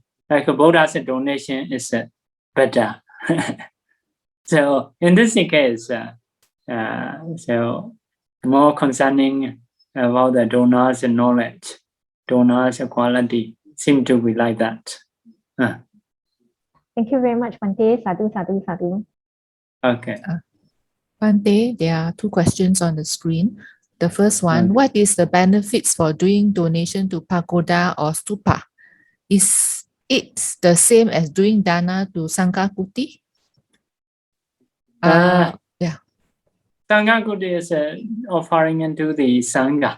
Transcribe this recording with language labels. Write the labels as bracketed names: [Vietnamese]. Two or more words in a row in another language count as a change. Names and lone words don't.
[English] Like a Buddha's donation is better. So in this case, so more concerning about the donors' knowledge, donors' quality seem to be like that. Thank you very much, Bhante. [Pali] Sadhu, sadhu, sadhu. [English] Okay. Bhante, there are two questions on the screen. The first one, what is the benefits for doing donation to Pakoda or Stupa? Is it the same as doing dana to Sangha Kuti? Yeah. Sangha Kuti is offering into the Sangha.